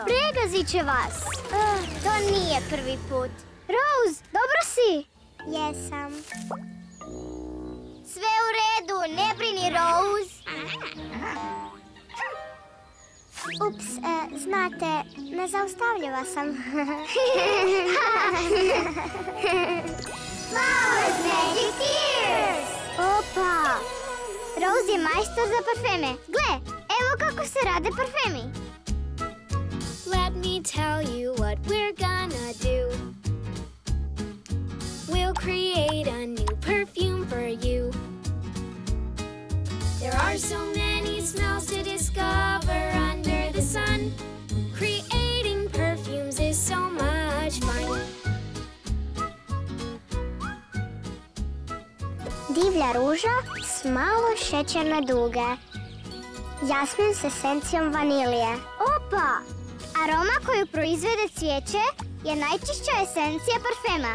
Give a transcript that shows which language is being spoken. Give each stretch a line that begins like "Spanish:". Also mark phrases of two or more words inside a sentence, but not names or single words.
Croatian: Pregazit će vas. To nije prvi put. Rose, dobro si? Jesam. Sve u redu, ne brini, Rose. Ups, znate, nezaustavljiva sam.
English: Flowers Magic Tears!
Croatian: Opa! Rose je majstor za parfeme. Gle, evo kako se rade parfemi.
English: Let me tell you what we're gonna do. We'll create a new perfume for you. There are so many smells to discover under the sun. Creating perfumes is so much fun.
Croatian: Divlja ruža s malo šećerne duge. Jasmin s esencijom vanilije. Opa! Aroma koju proizvede cvijeće je najčišća esencija parfema.